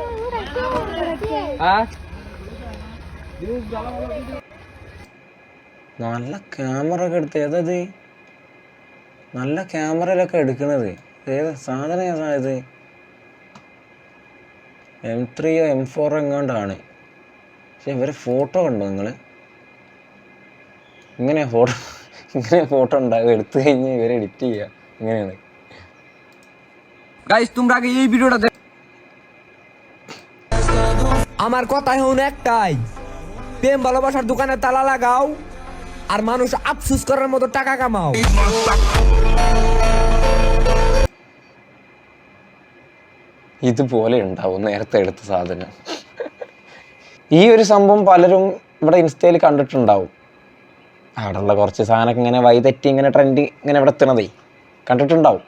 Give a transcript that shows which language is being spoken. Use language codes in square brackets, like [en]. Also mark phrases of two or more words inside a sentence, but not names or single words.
[ml] നല്ല ക്യാമറ ഒക്കെ എടുത്ത് ഏതത് നല്ല ക്യാമറയിലൊക്കെ എടുക്കണത് ഏതാ സാധനം ഏതാ ഇത് M3 M4 എങ്ങാണ്ടാണ്. പക്ഷെ ഇവരെ ഫോട്ടോ കണ്ടോ നിങ്ങൾ? ഇങ്ങനെ ഫോട്ടോ ഉണ്ടാകും, എടുത്തു കഴിഞ്ഞ് ഇവരെ എഡിറ്റ് ചെയ്യുക ഇങ്ങനെയാണ്. [bn] গাইস তোমরা আগে এই ভিডিওটা আমার কথা হন একটাই, প্রেম ভালোবাসার দোকানে তালা লাগাও আর মানুষ আফসোস করার মতো টাকা কামাও। [ml] ഇതുപോലെ ഉണ്ടാവും നേരത്തെ എടുത്ത സാധനം. ഈ ഒരു സംഭവം പലരും ഇവിടെ ഇൻസ്റ്റയിൽ കണ്ടിട്ടുണ്ടാവും. അവിടെയുള്ള കുറച്ച് സാധനമൊക്കെ ഇങ്ങനെ വൈതെറ്റി ഇങ്ങനെ ട്രെൻഡ് ഇങ്ങനെ ഇവിടെ എത്തണതേ കണ്ടിട്ടുണ്ടാവും.